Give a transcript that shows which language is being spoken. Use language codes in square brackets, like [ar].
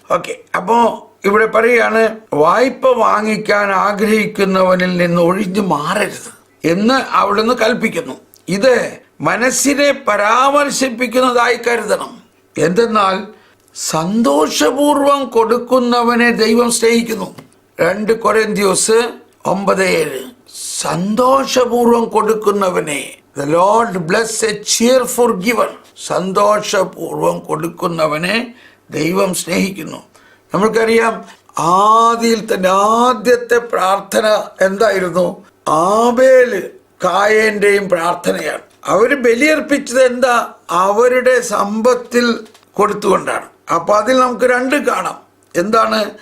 [ml] Okay, അപ്പോ ഇവിടെ പറയാണ്, വായ്പ വാങ്ങിക്കാൻ ആഗ്രഹിക്കുന്നവനിൽ നിന്ന് ഒഴിഞ്ഞു മാറരുത് എന്ന് അവിടുന്ന് കൽപ്പിക്കുന്നു. ഇത് മനസ്സിനെ പരാമർശിപ്പിക്കുന്നതായി കരുതണം. എന്തെന്നാൽ സന്തോഷപൂർവം കൊടുക്കുന്നവനെ ദൈവം സ്നേഹിക്കുന്നു. 2 കൊരിന്ത്യസ് 9:7. സന്തോഷപൂർവം കൊടുക്കുന്നവനെ [en] the Lord bless a cheerful giver. [ml] സന്തോഷപൂർവം കൊടുക്കുന്നവനെ ദൈവം സ്നേഹിക്കുന്നു. നമ്മൾക്കറിയാം, ആദിയിൽ തന്നെ ആദ്യത്തെ പ്രാർത്ഥന എന്തായിരുന്നു? ആബേല് കായേന്റെയും പ്രാർത്ഥനയാണ്. അവര് ബലിയർപ്പിച്ചത് എന്താ? അവരുടെ സമ്പത്തിൽ കൊടുത്തുകൊണ്ടാണ്. അപ്പൊ അതിൽ നമുക്ക് 2 കാണാം. എന്താണ്?